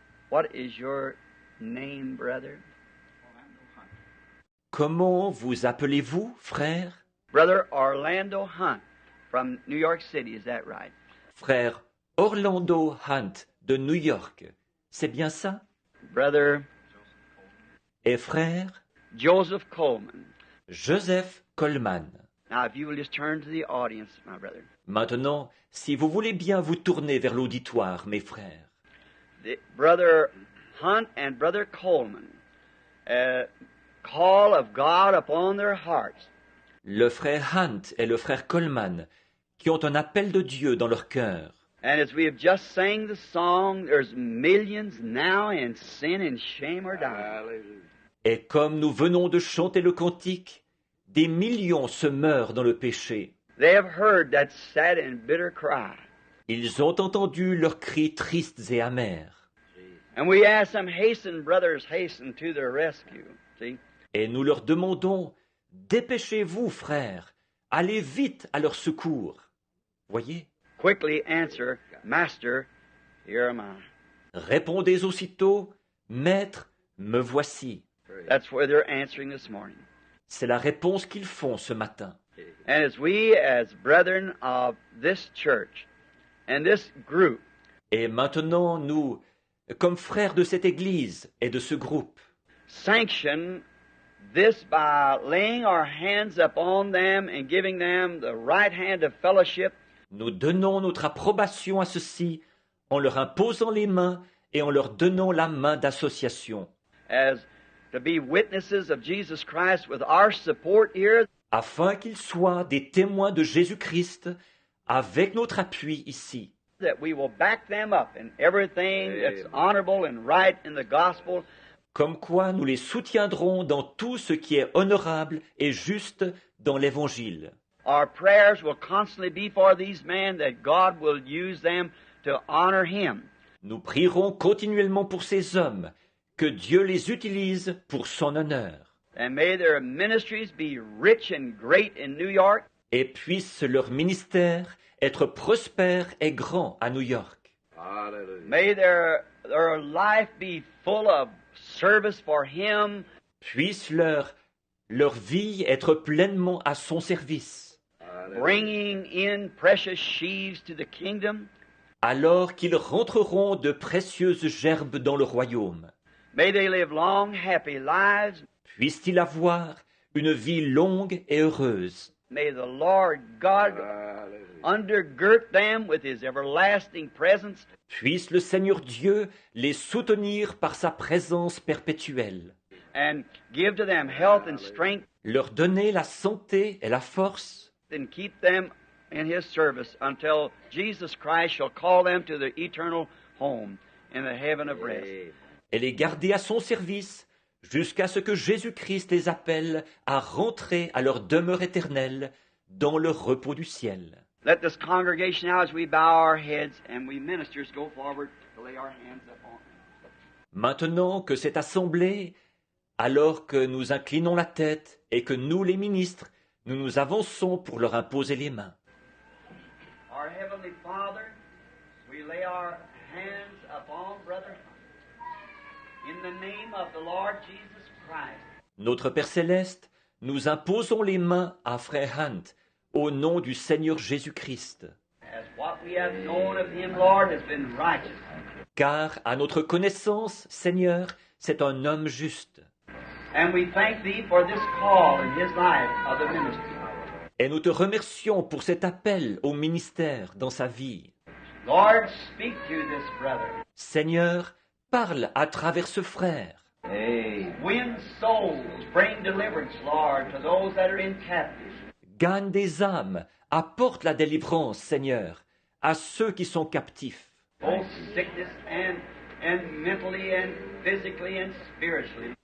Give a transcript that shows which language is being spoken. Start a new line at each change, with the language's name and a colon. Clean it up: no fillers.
English: What is your name, brother?
French: Comment vous appelez-vous, frère?
English: Brother Orlando Hunt from New York City, is that right?
French: Frère Orlando Hunt de New York. C'est bien ça?
English: Brother
French: et frère
English: Joseph Coleman.
French: Joseph Coleman.
English: Now, if you will just turn to the audience, my brother.
French: Maintenant, si vous voulez bien vous tourner vers l'auditoire, mes frères.
English: The Brother Hunt and Brother Coleman, call of God upon their hearts.
French: Le frère Hunt et le frère Coleman, qui ont un appel de Dieu dans leur cœur.
English: And as we have just sang the song, there's millions now in sin and shame are dying.
French: Et comme nous venons de chanter le cantique, des millions se meurent dans le péché.
English: They have heard that sad and bitter cry.
French: Ils ont entendu leurs cris tristes et amers.
English: And we ask them, hasten, brothers, hasten to their rescue. See?
French: Et nous leur demandons, dépêchez-vous, frères, allez vite à leur secours. Voyez?
English: Quickly answer, Master, here am I.
French: Répondez aussitôt, Maître, me voici.
English: That's where they're answering this morning.
French: C'est la réponse qu'ils font ce matin.
English: And as we, as brethren of this church and this group,
French: Et maintenant, nous, comme frères de cette Église et de ce groupe,
English: sanction this by laying our hands upon them and giving them the right hand of fellowship,
French: nous donnons notre approbation à ceux-ci en leur imposant les mains et en leur donnant la main d'association,
English: as to be witnesses of Jesus Christ with our support here,
French: afin qu'ils soient des témoins de Jésus-Christ avec notre appui ici,
English: that we will back them up in everything that's honorable and right in the gospel,
French: comme quoi nous les soutiendrons dans tout ce qui est honorable et juste dans l'Évangile.
English: Our prayers will constantly be for these men that God will use them to honor Him.
French: Nous prierons continuellement pour ces hommes, que Dieu les utilise pour son honneur,
English: And may their ministries be rich and great in New York.
French: et puisse leur ministère être prospère et grand à New York.
English: May their life be full of service for Him.
French: Puisse leur vie être pleinement à son service,
English: Bringing in precious sheaves to the kingdom.
French: alors qu'ils rentreront de précieuses gerbes dans le royaume.
English: May they live long, happy lives.
French: Puisse-t-il avoir une vie longue et heureuse.
English: May the Lord God undergird them with His everlasting presence.
French: Puisse le Seigneur Dieu les soutenir par sa présence perpétuelle,
English: And give to them health and strength,
French: leur donner la santé et la force,
English: and keep them in His service until Jesus Christ shall call them to the eternal home in the heaven of rest.
French: et les garder à son service jusqu'à ce que Jésus-Christ les appelle à rentrer à leur demeure éternelle dans le repos du ciel.
English: Let this congregation now, as we bow our heads and we ministers, go forward to lay our hands upon them.
French: Maintenant que cette assemblée, alors que nous inclinons la tête et que nous, les ministres, nous nous avançons pour leur imposer les mains.
English: Our Heavenly Father, we lay our hands upon Brother Hunt. In the name of the Lord Jesus Christ,
French: Notre Père Céleste, nous imposons les mains à Frère Hunt au nom du Seigneur Jésus-Christ,
English: as what we have known of Him, Lord, has been righteous.
French: car à notre connaissance, Seigneur, c'est un homme juste.
English: And we thank Thee for this call in His life of the ministry.
French: Et nous te remercions pour cet appel au ministère dans sa vie.
English: Lord, speak to this brother.
French: Seigneur, parle à travers ce frère.
English: Win souls, bring deliverance, Lord, to those that are in captivity.
French: Gagne des âmes, apporte la délivrance, Seigneur, à ceux qui sont captifs,
English: Both sickness and mentally and physically and spiritually.